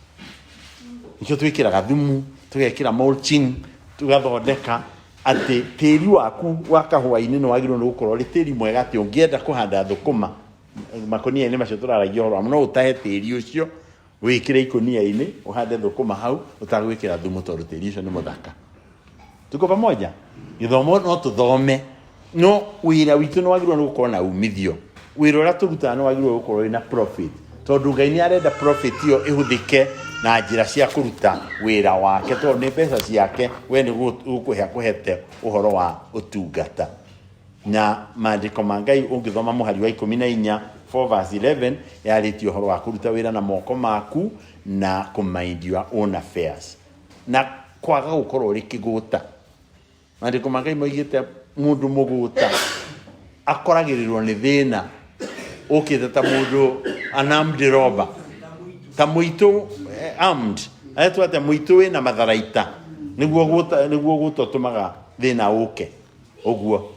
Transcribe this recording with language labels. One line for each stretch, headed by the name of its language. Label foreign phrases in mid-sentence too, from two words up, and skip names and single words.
Kikuyu: Nĩkĩo twĩkĩraga thumu tũgekĩra mulching tũgathondeka atĩ tĩri waku wa kahũa-inĩ nĩ wagĩrĩirwo nĩ gũkorwo ũrĩ tĩri mwega atĩ ũngĩenda kũhanda thũkũma makũnia-inĩ macio tũraragia ũhoro no ũtahe tĩri ũcio wĩkĩre ikũnia-inĩ ũhande thũkũma hau ũtagwĩkĩra thumu tondũ tĩri ũcio nĩ mũthaka.
Swahili: Tuko pamoja?
Kikuyu: Gĩthomo no tũthome no wĩra witũ nĩ wagĩrĩirwo nĩ gũkorwo na umithio. Wĩra ũrĩa tũrutaga nĩ wagĩrĩirwo gũkorwo wĩna profit tondũ Ngai nĩ arenda profit ĩyo ĩhũthĩke na njĩra cia kũruta wĩra wake tondũ nĩ mbeca ciake we nĩ gũkũhete ũhoro wa ũtungata. Na maandĩko ma Ngai ũngĩthoma mũhari wa 14 4:11 yarĩtie ũhoro wa kũruta wĩra na moko maku na kũmind
English: your own affairs
Kikuyu: na kwaga gũkorwo ũrĩ kĩgũta. Maandĩko ma Ngai moigĩte mũndũ mũgũta akoragĩrĩrwo nĩ thĩna ũkĩte ta mũndũ
English: unarmed robber
Kikuyu: ta mũitũ armed ayetwo atĩ mũitũ wĩna matharaita nĩguo gũta ũtũmaga thĩna ũke ũguo.